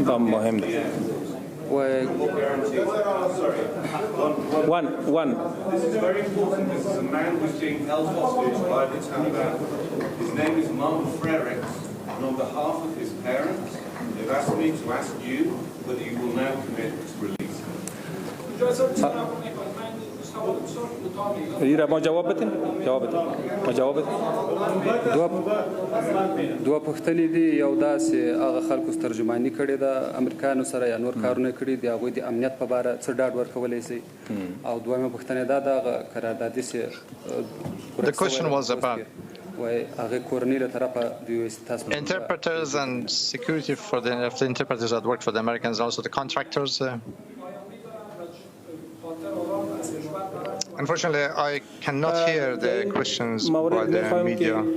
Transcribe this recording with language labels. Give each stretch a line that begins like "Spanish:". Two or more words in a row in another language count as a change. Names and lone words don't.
English: What guarantees? Sorry. One. This is very important. This is a man who's being held hostage by the Taliban. His name is Mark Frericks, and on behalf of his parents, they've asked me to ask you whether you will now commit to release him.
Pashto: دوه پوښتنې دي، یو داسې هغه خلکو ترجماني کړې ده امریکایانو سره یا نور کارونه کړي دي، هغوی د امنیت په باره څه ډاډ ورکولی شي؟ او دویمه پوښتنه دا ده هغه قراردادي چې
English: The question was about interpreters and security for the interpreters that work for the Americans, also the contractors. Unfortunately, I cannot hear the questions by the media.